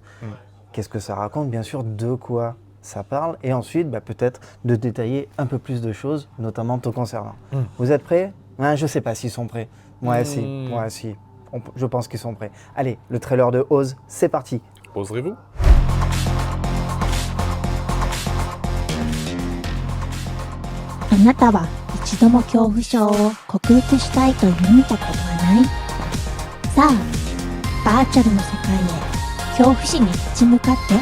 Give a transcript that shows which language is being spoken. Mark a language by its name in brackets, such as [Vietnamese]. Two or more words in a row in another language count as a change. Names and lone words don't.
[French] Qu'est-ce que ça raconte, bien sûr, de quoi ça parle, et ensuite peut-être de détailler un peu plus de choses, notamment te concernant. Vous êtes prêts? Je ne sais pas s'ils sont prêts. Moi, si. Je pense qu'ils sont prêts. Allez, le trailer de Oz, c'est parti. Oserez-vous? [Japanese] あなたは一度も恐怖症を克服したいと夢見たことはない？さあ、バーチャルの世界へ恐怖心に立ち向かって。